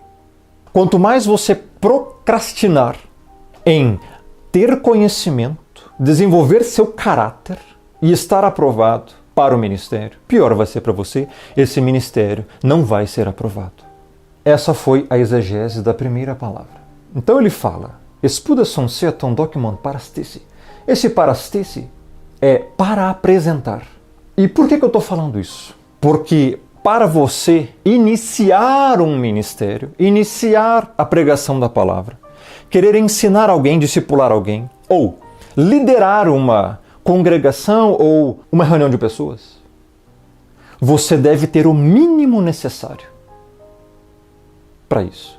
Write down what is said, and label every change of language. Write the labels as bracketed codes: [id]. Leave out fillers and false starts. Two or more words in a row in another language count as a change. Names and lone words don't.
[pt] Quanto mais você procrastinar em ter conhecimento, desenvolver seu caráter e estar aprovado para o ministério, pior vai ser para você, esse ministério não vai ser aprovado. Essa foi a exegese da primeira palavra. Então ele fala: [el] σπούδασον σεαυτὸν δόκιμον παραστῆσαι. [pt] Esse parastesi é para apresentar. E por que eu estou falando isso? Porque para você iniciar um ministério, iniciar a pregação da palavra, querer ensinar alguém, discipular alguém, ou liderar uma congregação ou uma reunião de pessoas, você deve ter o mínimo necessário para isso.